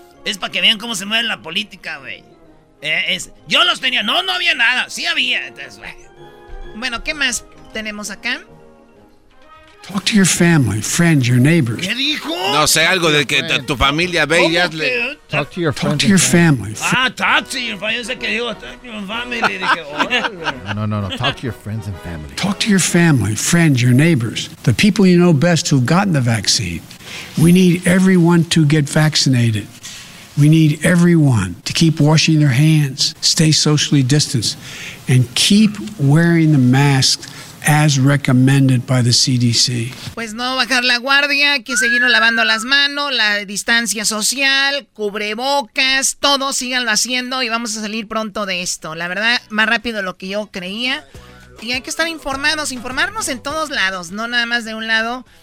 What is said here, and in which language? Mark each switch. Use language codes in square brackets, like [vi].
[es] Es para que vean cómo se mueve la política, güey. Yo los tenía. No, no había nada. Sí había. Entonces, güey. Bueno, ¿qué más tenemos acá? [en] Talk to your family, friends, your neighbors. [es] ¿Qué dijo? No sé, algo de que tu familia ve y hazle. [en] Talk to your family. Talk to your family. Talk to your family. [es] Yo sé que digo, [en] talk to your family. No, no, no. Talk to your friends and family. Talk to your family, friends, your neighbors, the people you know best who've gotten the vaccine. We need everyone to get vaccinated. We need everyone to keep washing their hands, stay socially distanced, and keep wearing the mask as recommended by the CDC. [es] Pues no bajar la guardia, que seguir lavando las manos, la distancia social, cubrebocas, todo, síganlo haciendo y vamos a salir pronto de esto. La verdad, más rápido de lo que yo creía. Y hay que estar informados, informarnos en todos lados, no nada más de un lado.